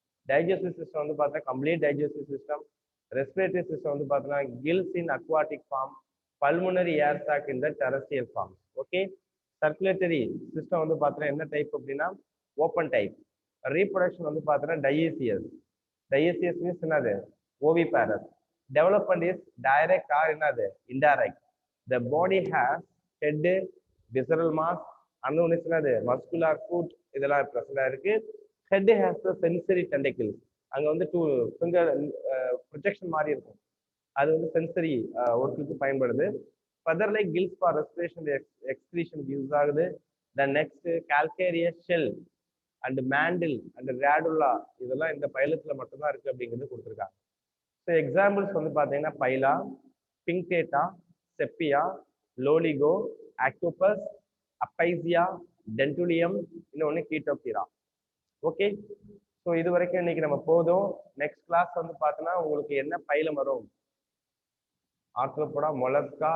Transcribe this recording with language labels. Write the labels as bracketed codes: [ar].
[en] digestive system [ta] வந்து பார்த்தீங்கன்னா [en] Complete digestive system. Respiratory system வந்து பார்த்தீங்கன்னா gills in aquatic form, pulmonary air sac in the terrestrial form. Okay. [ta] Circulatory system வந்து பார்த்தீங்கன்னா என்ன டைப் அப்படின்னா ஓப்பன் டைப். ரீப்ரொடக்ஷன் வந்து பார்த்தீங்கன்னா டைஈசியஸ். [en] Dioecious means என்னது oviparous. Development is direct or என்னது indirect. The body has head, visceral mass, and one is என்னது muscular foot. [ta] இதெல்லாம் present இருக்கு. [en] Head has the sensory tentacles. [ta] அங்க வந்து [en] two finger projection [ta] மாதிரி இருக்கும். அது வந்து sensory ஒர்க்குக்கு பயன்படுது. [en] Further like gills for respiration excretion use ஆகுது. The next calcareous shell and mantle and radula [ta] இதெல்லாம் இந்த பைலத்துல மட்டும்தான் இருக்கு அப்படிங்கிறது கொடுத்துருக்காங்க. ஸோ எக்ஸாம்பிள்ஸ் வந்து பார்த்தீங்கன்னா பைலா, பிங்டேட்டா, செப்பியா, லோலிகோ, ஆக்டோபஸ், அப்பைசியா, டென்டுலியம், இன்னொன்று கீட்டோப்டீரா. ஓகே. ஸோ இது வரைக்கும் இன்னைக்கு நம்ம போதும். நெக்ஸ்ட் கிளாஸ் வந்து பார்த்தோன்னா உங்களுக்கு என்ன பைலம் வரும், ஆர்த்ரோபோடா, மொலஸ்கா.